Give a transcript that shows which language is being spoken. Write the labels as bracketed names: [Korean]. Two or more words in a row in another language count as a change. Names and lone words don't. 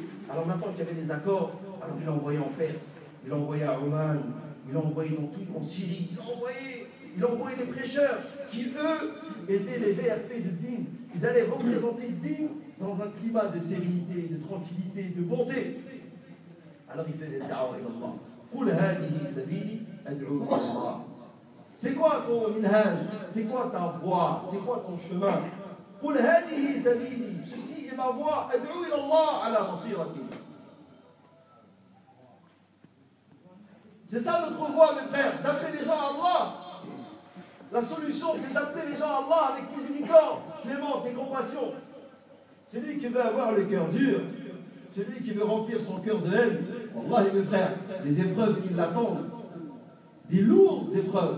[French] Alors maintenant qu'il y avait les accords, alors il a envoyé en Perse, il a envoyé à Oman, il a envoyé dans tout, en Syrie, il a envoyé les prêcheurs qui, eux, étaient les VRP de Din. Ils allaient représenter Din dans un climat de sérénité, de tranquillité, de bonté. Alors il faisait [Arabic] دعوة إلى الله. قل هذه سبيلي أدعو إلى الله. [French] C'est quoi ton minhaj? C'est quoi ta voie? C'est quoi ton chemin? [Arabic] قل هذه سبيلي. [French] Ceci est ma voie. [Arabic] أدعو إلى الله على بصيرة. [French] C'est ça notre voie, mes frères, d'appeler les gens à Allah. La solution, c'est d'appeler les gens à Allah avec miséricorde, clémence et compassion. Celui qui veut avoir le cœur dur, celui qui veut remplir son cœur de haine, Allah, mes frères, les épreuves qui l'attendent, des lourdes épreuves.